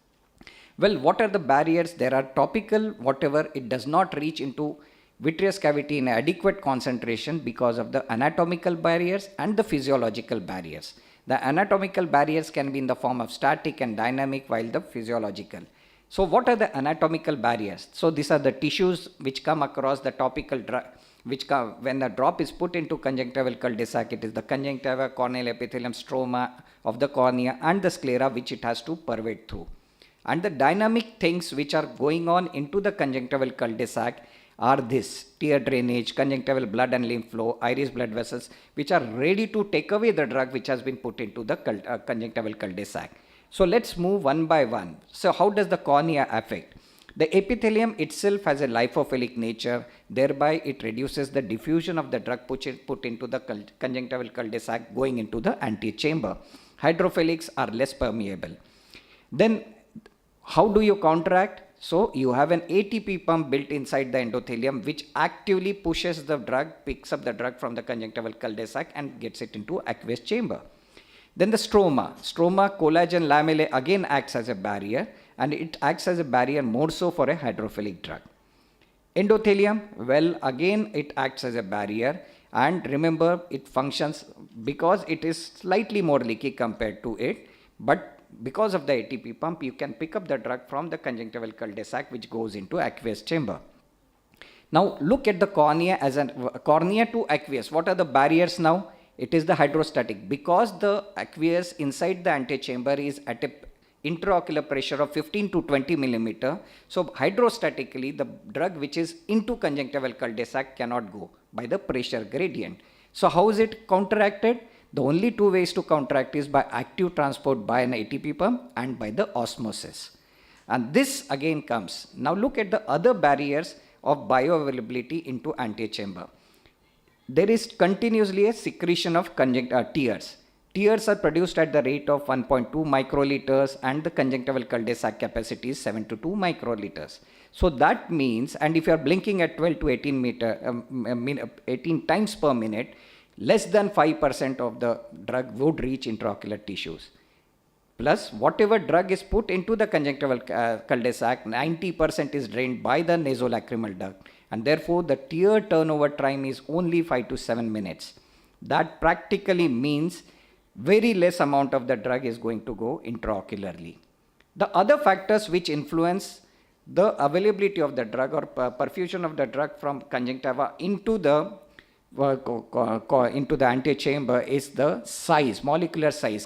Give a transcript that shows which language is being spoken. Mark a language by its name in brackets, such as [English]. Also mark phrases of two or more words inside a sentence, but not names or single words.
[English] Well, what are the barriers? There are topical, whatever it does not reach into vitreous cavity in adequate concentration because of the anatomical barriers and the physiological barriers. The anatomical barriers can be in the form of static and dynamic, while the physiological. So what are the anatomical barriers? So these are the tissues which come across the topical drug, which come when the drop is put into conjunctival cul-de-sac. It is the conjunctiva, corneal epithelium, stroma of the cornea, and the sclera which it has to pervade through. And the dynamic things which are going on into the conjunctival cul-de-sac are this: tear drainage, conjunctival blood and lymph flow, iris blood vessels, which are ready to take away the drug which has been put into the conjunctival cul-de-sac. So let's move one by one. So how does the cornea affect? The epithelium itself has a lipophilic nature, thereby it reduces the diffusion of the drug put into the conjunctival cul-de-sac going into the antechamber. Hydrophilics are less permeable. Then how do you counteract? So you have an ATP pump built inside the endothelium which actively pushes the drug, picks up the drug from the conjunctival cul-de-sac and gets it into aqueous chamber. Then the stroma. Stroma collagen lamellae again acts as a barrier, and it acts as a barrier more so for a hydrophilic drug. Endothelium, well, again it acts as a barrier, and remember it functions because it is slightly more leaky compared to it, but because of the ATP pump you can pick up the drug from the conjunctival cul-de-sac which goes into aqueous chamber. Now look at the cornea as a cornea to aqueous. What are the barriers now? It is the hydrostatic, because the aqueous inside the antechamber is at a intraocular pressure of 15 to 20 millimeter. So hydrostatically the drug which is into conjunctival cul-de-sac cannot go by the pressure gradient. So how is it counteracted? The only two ways to counteract is by active transport by an ATP pump and by the osmosis. And this again comes. Now look at the other barriers of bioavailability into antechamber. There is continuously a secretion of tears. Tears are produced at the rate of 1.2 microliters, and the conjunctival cul-de-sac capacity is 7 to 2 microliters. So that means, and if you are blinking at 12 to 18 times per minute, less than 5% of the drug would reach intraocular tissues. Plus, whatever drug is put into the conjunctival cul-de-sac, 90% is drained by the nasolacrimal duct, and therefore the tear turnover time is only 5 to 7 minutes. That practically means very less amount of the drug is going to go intraocularly. The other factors which influence the availability of the drug or perfusion of the drug from conjunctiva into the antechamber is the size, molecular size.